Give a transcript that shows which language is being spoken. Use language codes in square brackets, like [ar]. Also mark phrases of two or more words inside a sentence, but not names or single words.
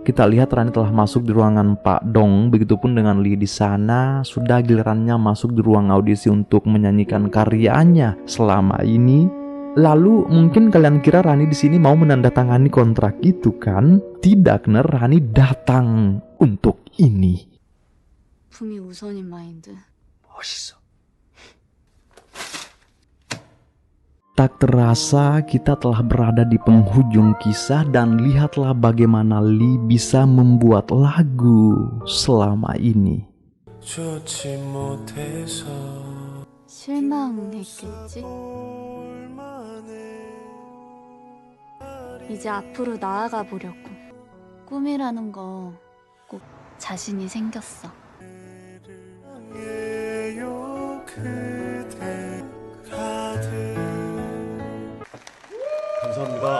[id] Kita lihat Rani telah masuk di ruangan Pak Dong. Begitupun dengan Lee di sana. Sudah gilirannya masuk di ruang audisi untuk menyanyikan karyanya selama ini. Lalu mungkin kalian kira Rani di sini mau menandatangani kontrak itu kan? Tidak, Ner, Rani datang untuk ini. [ko] 품이 우선인 마인드. 멋있어. [id] Tak terasa kita telah berada di penghujung kisah dan lihatlah bagaimana Lee bisa membuat lagu selama ini. [ko] 실망했겠지? 이제 앞으로 나아가 보려고. 꿈이라는 거 꼭 자신이 생겼어. 감사합니다.